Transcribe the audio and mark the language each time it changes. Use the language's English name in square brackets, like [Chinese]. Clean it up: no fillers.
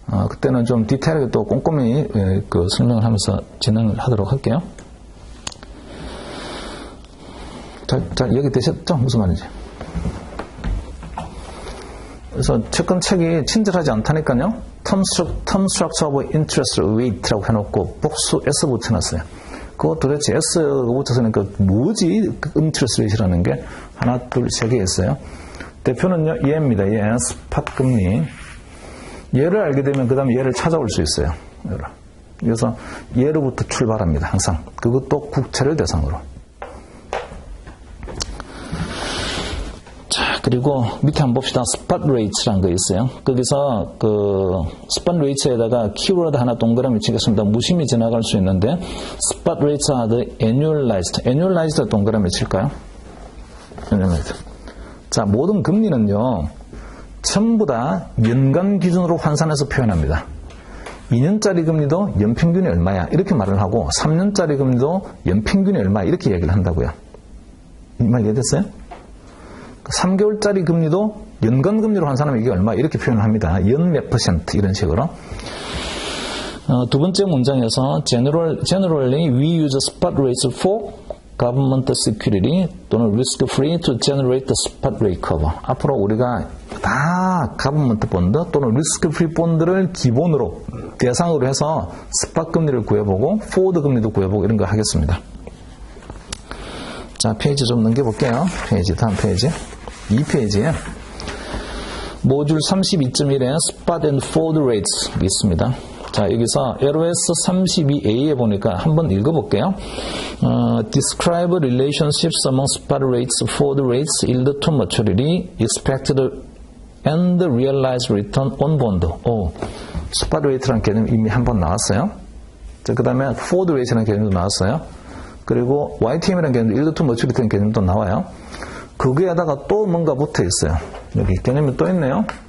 [Korean] 그때는 좀 디테일하게 또 꼼꼼히 그 설명을 하면서 진행을 하도록 할게요. 잘 이해되셨죠? 무슨 말인지. 그래서 채권 책이 친절하지 않다니까요. [English] Term structure of interest rate [Korean] 라고 해놓고 복수 S 붙여놨어요. 그거 도대체 S가 붙여서니까 뭐지? interest rate라는 게 하나, 둘, 세 개 있어요. 대표는요, 얘입니다. 얘 스팟 금리. 얘를 알게 되면 그 다음에 얘를 찾아올 수 있어요. 그래서 얘로부터 출발합니다. 항상. 그것도 국채를 대상으로. 그리고 밑에 한번 봅시다. 스팟 레이츠라는 거 있어요. 거기서 그 스팟 레이츠에다가 키워드 하나 동그라미 치겠습니다. 무심히 지나갈 수 있는데 스팟 레이츠 [English] are annualized. [Korean] annualized 동그라미 칠까요? 자, 모든 금리는요. 전부 다 연간 기준으로 환산해서 표현합니다. 2년짜리 금리도 연평균이 얼마야 이렇게 말을 하고 3년짜리 금리도 연평균이 얼마야 이렇게 얘기를 한다고요. 이 말 이해됐어요? 3개월짜리 금리도 연간 금리로 환산하면 이게 얼마 이렇게 표현을 합니다. 연 몇 퍼센트 이런 식으로. 두 번째 문장에서 [English] generally we use spot rates for government security 또는 risk free to generate the spot rate curve. [Korean] 앞으로 우리가 다 government 본드 또는 risk free 본드를 기본으로 대상으로 해서 스팟 금리를 구해보고 포워드 금리도 구해보고 이런 거 하겠습니다. 자, 페이지 좀 넘겨볼게요. 다음 페이지. 2페이지에 모듈 32.1에 [English] Spot and Forward Rates [Korean] 있습니다. 자, 여기서 LOS 32A에 보니까 한번 읽어볼게요. [English] Describe relationships among spot rates, forward rates, yield to maturity, expected and realized return on bond. [Korean] 스팟 레이트라는 개념이 이미 한번 나왔어요. 자, 그 다음에 forward rate라는 개념도 나왔어요. 그리고 YTM이라는 개념도 yield to maturity라는 개념도 나와요. 거기에다가 또 뭔가 붙어 있어요. 여기 개념이 또 있네요.